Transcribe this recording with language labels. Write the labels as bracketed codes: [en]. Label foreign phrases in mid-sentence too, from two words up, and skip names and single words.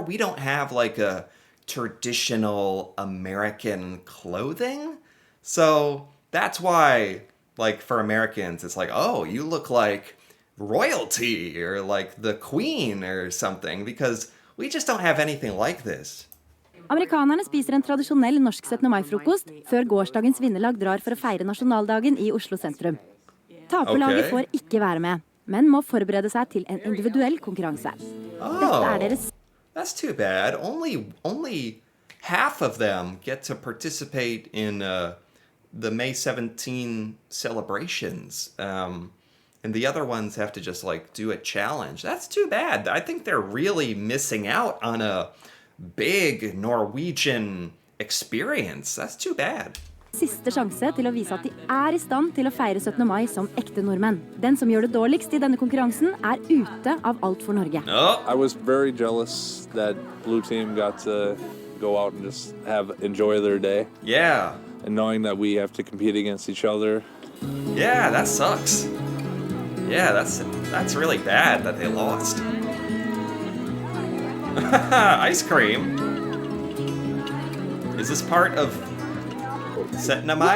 [en] We don't have like a traditional American clothing. So that's why, like, for Americans, it's like, oh, you look like royalty or like the queen or something, because we just don't have anything like this. [no] Amerikanerne spiser en tradisjonell norsk 17. mai-frokost før gårsdagens vinnerlag drar for å feire nasjonaldagen i Oslo sentrum. Taperlaget får ikke være med, men må forberede seg til en individuell konkurranse. Dette er deres... [en] That's too bad. Only half of them get to participate in the May 17 celebrations. And the other ones have to just like do a challenge. That's too bad. I think they're really missing out on a big Norwegian experience. That's too bad. [no] Siste sjanse til å vise at de er i stand til å feire 17. mai som ekte nordmenn. Den som gjør det dårligst i denne konkurransen er ute av Alt for Norge. [en] Oh. I was very jealous that blue team got to go out and just enjoy their day. Yeah. And knowing that we have to compete against each other. Yeah, that sucks. Yeah, that's really bad that they lost. Ice cream. Is this part of 17. Mai?